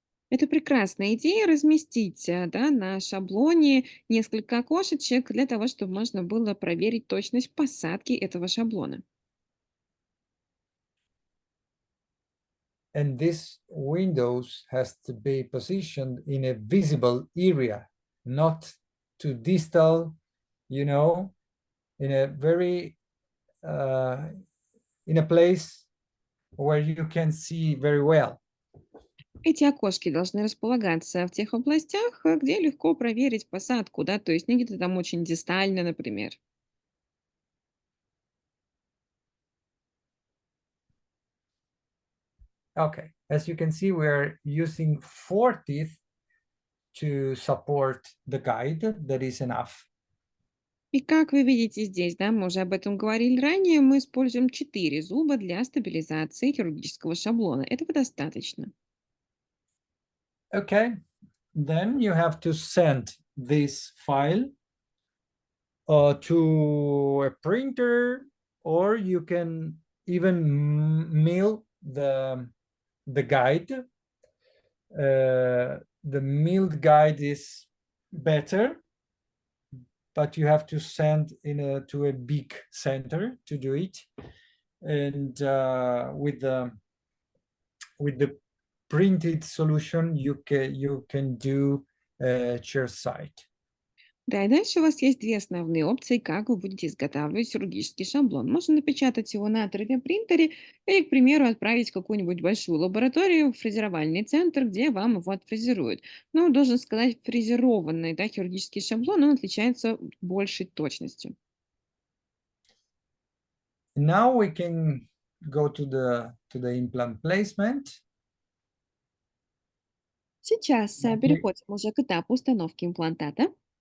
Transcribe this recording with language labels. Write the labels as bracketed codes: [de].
[ru] Это прекрасная идея разместить да, на шаблоне несколько окошечек для того, чтобы можно было проверить точность посадки этого шаблона. [en] And this windows has to be positioned in a visible area, not too distal, in a very in a place where you can see very well. [ru] Эти окошки должны располагаться в тех областях, где легко проверить посадку, да, то есть не где-то там очень дистально, например. [en] Okay, as you can see, we're using 4 teeth to support the guide. That is enough. [ru] И как вы видите здесь, да, мы уже об этом говорили ранее, мы используем 4 зуба для стабилизации хирургического шаблона. Этого достаточно. [en] Okay, then you have to send this file to a printer, or you can even mail the guide. The mailed guide is better, but you have to send to a big center to do it. And with the printed solution, you can do chairside. [ru] Да, и дальше у вас есть две основные опции, как вы будете изготавливать хирургический шаблон. Можно напечатать его на 3D-принтере или, к примеру, отправить в какую-нибудь большую лабораторию, в фрезеровальный центр, где вам его отфрезеруют. Но, должен сказать, фрезерованный, да, хирургический шаблон, он отличается большей точностью. [en] Now we can go to the implant placement. [ru] Сейчас переходим уже к этапу установки имплантата.